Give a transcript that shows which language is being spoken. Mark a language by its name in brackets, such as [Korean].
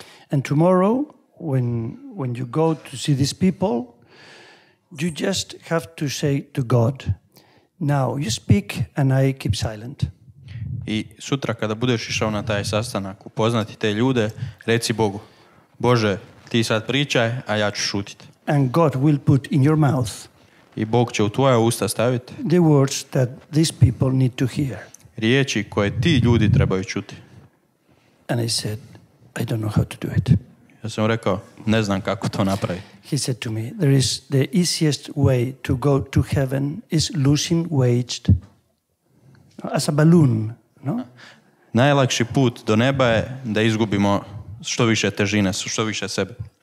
[English] And tomorrow, when you go to see these people, you just have to say to God, now you speak and I keep silent. [Croatian] I sutra kada budeš išao na taj sastanak, upoznati te ljude, reci Bogu, Bože, ti sad pričaj, a ja ću šutiti. [English] And God will put in your mouth [Croatian] I Bog će u tvoja usta staviti [English] the words that these people need to hear. [Croatian] riječi koje ti ljudi trebaju čuti. [English] And I said, I don't know how to do it. [Croatian] Ja sam rekao, ne znam kako to napraviti. [English] He said to me, there is the easiest way to go to heaven is losing weight as a balloon, no? [Croatian] Najlakši put do neba je da izgubimo što više težine, što više sebe.